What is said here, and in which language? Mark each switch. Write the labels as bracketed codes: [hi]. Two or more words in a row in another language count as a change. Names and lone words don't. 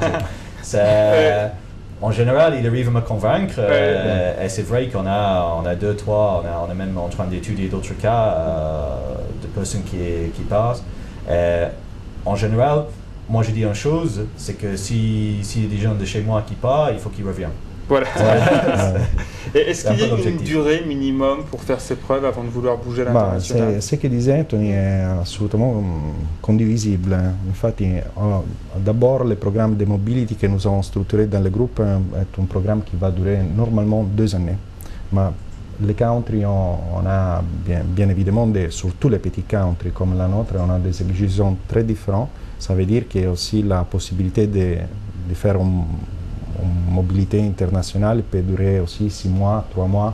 [fr] En général, il arrive à me convaincre et c'est vrai qu'on a 2, 3, on est même en train d'étudier d'autres cas de personnes qui passent. En général, moi je dis une chose, c'est que s'il y a des gens de chez moi qui partent, il faut qu'ils reviennent. Voilà. Est-ce qu'il y a une durée minimum pour faire ses preuves avant de vouloir bouger à l'international? [it] Ce che dice Anthony è assolutamente condivisibile. Infatti, [fr] d'abord, le programme de mobility que nous avons structuré dans le groupe est un programme qui va durer normalement 2 années. Mais les countries, on a bien évidemment, surtout les petits countries comme la nôtre, on a des exigences très différentes. Ça veut dire qu'il y a aussi la possibilité de faire une mobilité internationale peut durer aussi 6 mois, 3 mois.